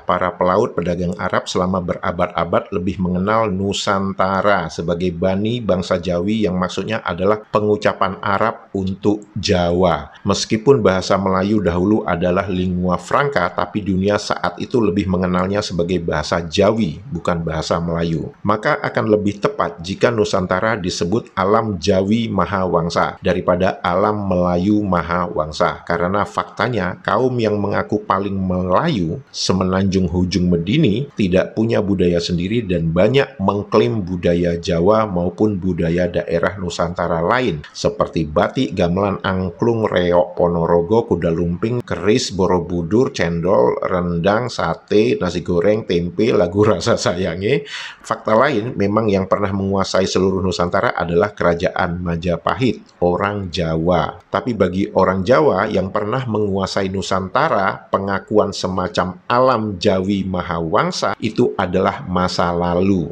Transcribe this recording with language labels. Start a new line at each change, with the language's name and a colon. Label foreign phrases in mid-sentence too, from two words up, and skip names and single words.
Indonesian: Para pelaut pedagang Arab selama berabad-abad lebih mengenal Nusantara sebagai bani bangsa Jawi yang maksudnya adalah pengucapan Arab untuk Jawa. Meskipun bahasa Melayu dahulu adalah
Latin: lingua franca,
Indonesian: tapi dunia saat itu lebih mengenalnya sebagai bahasa Jawi, bukan bahasa Melayu. Maka akan lebih tepat jika Nusantara disebut alam Jawi Mahawangsa daripada alam Melayu Mahawangsa, karena faktanya kaum yang mengaku paling Melayu semenanjung Hujung Medini tidak punya budaya sendiri dan banyak mengklaim budaya Jawa maupun budaya daerah Nusantara lain seperti batik, gamelan, angklung, reok, ponorogo, kuda lumping, keris, borobudur, cendol, rendang, sate, nasi goreng, tempe, lagu rasa sayange. Fakta lain, memang yang pernah menguasai seluruh Nusantara adalah kerajaan Majapahit, orang Jawa. Tapi bagi orang Jawa yang pernah menguasai Nusantara, pengakuan semacam alam Jawi Mahawangsa itu adalah masa lalu.